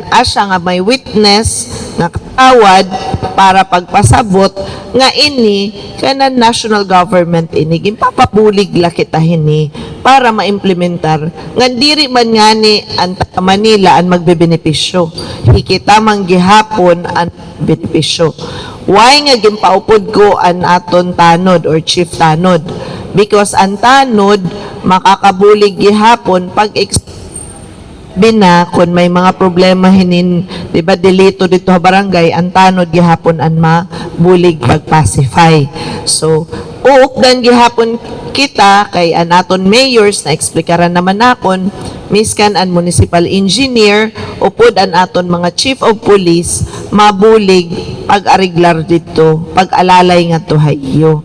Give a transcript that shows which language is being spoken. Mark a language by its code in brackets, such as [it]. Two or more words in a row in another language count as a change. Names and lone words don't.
[war] Asya nga may witness nga kagawad para pagpasabot nga ini kanan [en] national government [war] ini gimpapabulig la kita hini para maimplementar nga diri man ngani ang taga Manila ang magbebenepisyo. Hikita man gihapon ang benepisyo. Why nga gimpaupod ko an aton tanod or chief tanod? Because ang tanod makakabulig gihapon pag bina kung may mga problema hinin, di ba, delito dito sa barangay, ang tanod gihapon ang mabulig pag-pacify. So, uukdan gihapon kita kay an aton mayors na eksplikaran naman nakon, miskan an [en] municipal engineer, [war] upod an aton mga [en] chief of police, [war] mabulig pag-ariglar dito, pag-alalay nga to hayo.